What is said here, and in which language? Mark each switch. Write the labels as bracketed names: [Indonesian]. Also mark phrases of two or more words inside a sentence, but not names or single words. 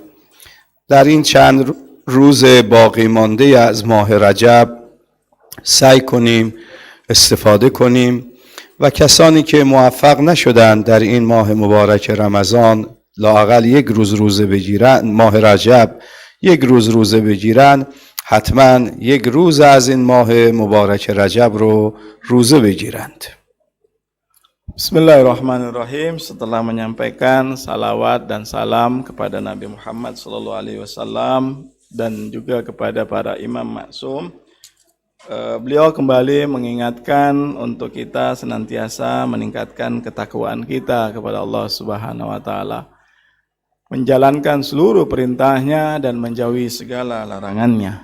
[Persian] در این چند روز باقی مانده از ماه رجب سعی کنیم استفاده کنیم و کسانی که موفق نشدند در این ماه مبارک رمضان لااقل یک روز روزه بگیرند، ماه رجب یک روز روزه بگیرند، حتما یک روز از این ماه مبارک رجب رو روزه بگیرند. [Indonesian] Bismillahirrahmanirrahim. Setelah menyampaikan salawat dan salam kepada Nabi Muhammad SAW dan juga kepada para imam maksum, beliau kembali mengingatkan untuk kita senantiasa meningkatkan ketakwaan kita kepada Allah [Arabic] سبحانه وتعالى, [Indonesian] menjalankan seluruh perintahnya dan menjauhi segala larangannya.